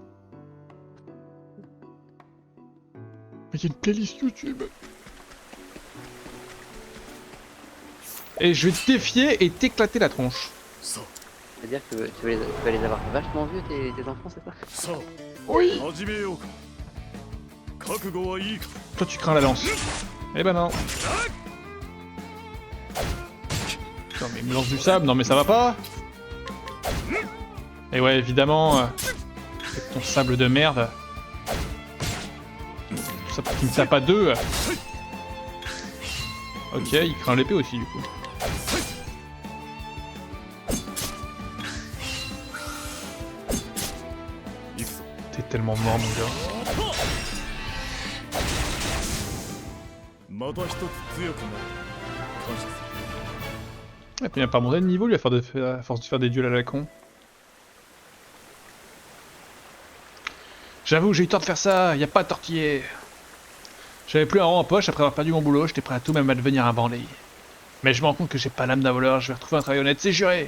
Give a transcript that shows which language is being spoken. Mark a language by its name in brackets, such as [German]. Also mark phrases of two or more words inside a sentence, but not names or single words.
[French] Mais il y a une playlist YouTube. Et je vais te défier et t'éclater la tronche. C'est-à-dire que tu vas les avoir vachement vus tes enfants, c'est ça? Oui. [Japanese] 始めようか覚悟はいいか [French] Toi tu crains la lance. Eh ben non. Non mais il me lance du sable, non mais ça va pas. Et ouais évidemment, avec ton sable de merde. Tout ça pour qu'il me tape à deux. Ok, il craint l'épée aussi du coup. T'es tellement mort mon gars. [Japanese] また一つ強くなる感謝する [French] Et puis il a pas monté de niveau lui à force de faire des duels à la con. J'avoue, j'ai eu tort de faire ça, y a pas à tortiller. J'avais plus un rang en poche après avoir perdu mon boulot, j'étais prêt à tout même à devenir un bandit. Mais je me rends compte que j'ai pas l'âme d'un voleur, je vais retrouver un travail honnête, c'est juré.